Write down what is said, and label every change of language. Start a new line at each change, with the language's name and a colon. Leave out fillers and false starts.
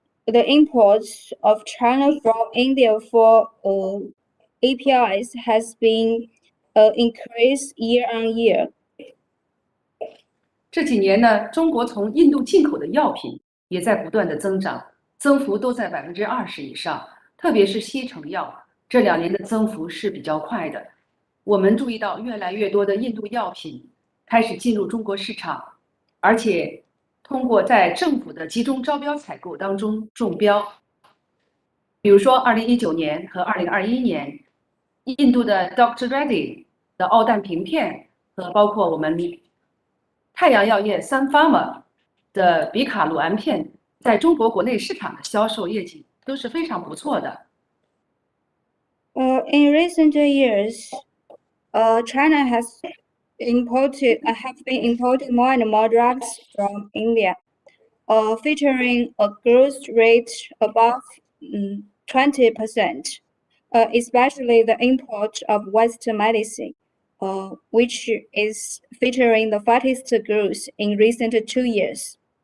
English: The imports of China from India for APIs has been increased year on year.
Chinese: 这几年呢，中国从印度进口的药品也在不断的增长，增幅都在20%以上。特别是西成药，这2年的增幅是比较快的。我们注意到越来越多的印度药品开始进入中国市场，而且通过在政府的集中招标采购当中中标。比如说2019年和2021年，印度的 Dr. Reddy 的奥氮平片和包括我们太阳药业Sun Pharma 的比卡鲁胺片，在中国国内市场的销售业绩都是非常不错的。
English: In recent years, China has been importing more and more drugs from India, featuring a growth rate above 20%, especially the import of Western medicine, which is featuring the fastest growth in recent 2 years.